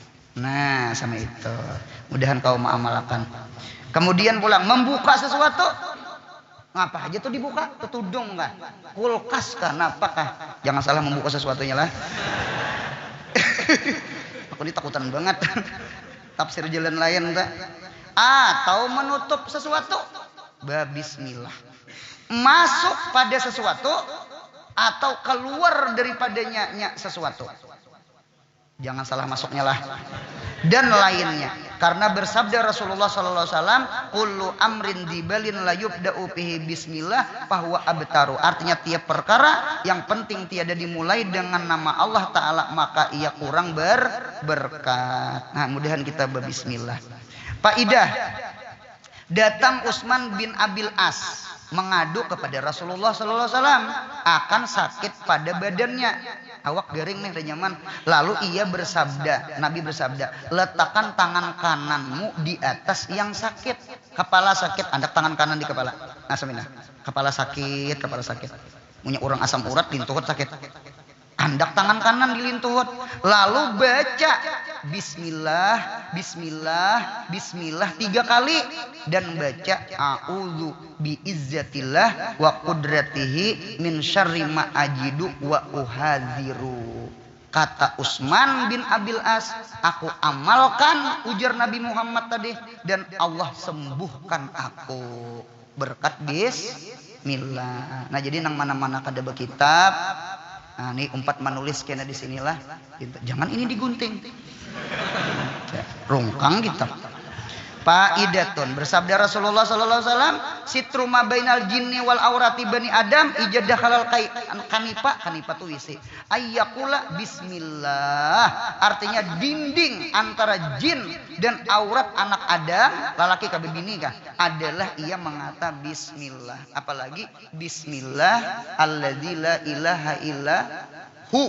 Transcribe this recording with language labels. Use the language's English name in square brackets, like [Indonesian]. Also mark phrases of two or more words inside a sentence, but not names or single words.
[Banjar] Nah sama itu. Mudahan kau mengamalkan. Kemudian pulang membuka sesuatu. Ngapa aja tuh dibuka? Ketudung kah? Kulkas kah? Apakah? Jangan salah membuka sesuatunya lah. Aku ini takutan banget. Tafsir jalan lain tak? Atau menutup sesuatu. Bismillah. Masuk pada sesuatu atau keluar daripadanya sesuatu. Jangan salah masuknya lah. Dan lainnya. Karena bersabda Rasulullah [Arabic] صلى الله عليه وسلم, "كل أمر ذي بال لا يبدأ به بسم الله فهو أبتر." [Banjar] Artinya tiap perkara yang penting tiada dimulai dengan nama Allah taala maka ia kurang berberkat. Nah, mudahan kita berbismillah. Faidah. Datang Utsman bin Abil As mengadu kepada Rasulullah [Arabic] صلى الله عليه وسلم [Banjar] akan sakit pada badannya. Awak garing nih nyaman. Lalu ia bersabda, Nabi bersabda, letakkan tangan kananmu di atas yang sakit. Kepala sakit, andak tangan kanan di kepala. Nah, seminah. Kepala sakit. Punya orang asam urat lintuhut sakit. Andak tangan kanan dilintuhut. Lalu baca bismillah, bismillah, bismillah 3 kali dan baca [Arabic] أعوذ بعزة الله وقدرته من شر ما أجد وأحاذر. [Banjar] Kata Utsman bin Abil As, aku amalkan ujar Nabi Muhammad tadi dan Allah sembuhkan aku berkat bismillah. Nah jadi nang mana-mana kada berkitab. Nah, ini 4 menulis kena di sinilah. Jangan ini digunting. Rungkang kita. Faidatun bersabda Rasulullah [Arabic] صلى الله عليه وسلم, ستر ما بين الجن والعورات بني آدم [Banjar] ijadah halal kanipa tu isi. [Arabic] أن يقول بسم الله. [Banjar] Artinya dinding antara jin dan aurat anak Adam, lalaki kabeh bini kah, adalah ia mengata bismillah. Apalagi [Arabic] بسم الله الذي لا إله إلا هو.